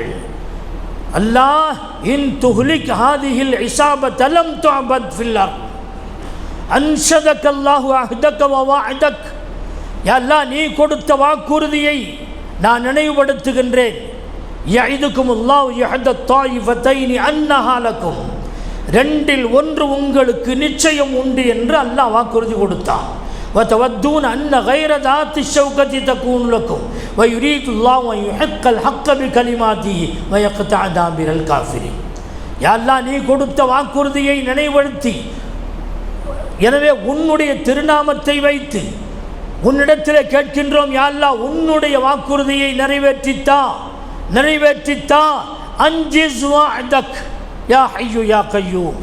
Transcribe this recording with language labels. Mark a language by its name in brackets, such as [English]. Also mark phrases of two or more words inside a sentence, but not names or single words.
[Arabic] الله إن تهلك هذه العصابة لم تعبد في الأرض أنشدك الله عهدك و وعدك. [Tamil] யா அல்லாஹ், நீ கொடுத்த வாக்குறுதியை நான் நினைவுபடுத்துகின்றேன். [Arabic] يعدكم الله إحدى الطائفتين أنها لكم, [Tamil] ரெண்டில் ஒன்று உங்களுக்கு நிச்சயம் உண்டு என்று அல்லாஹ் வாக்குறுதி கொடுத்தான். [Arabic] وتودون أن غير ذات الشوكة تكون لكم ويريد الله أن يحق الحق بكلماته ويقطع دابر الكافرين. [Tamil] யா அல்லாஹ், நீ கொடுத்த வாக்குறுதியை நினைவுபடுத்தி, எனவே உன்னுடைய திருநாமத்தை வைத்து உன்னிடத்திலே கேட்கின்றோம். யா அல்லாஹ், உன்னுடைய வாக்குறுதியை நிறைவேற்றித்தா. [Arabic] أنجز وعدك يا حي يا قيوم.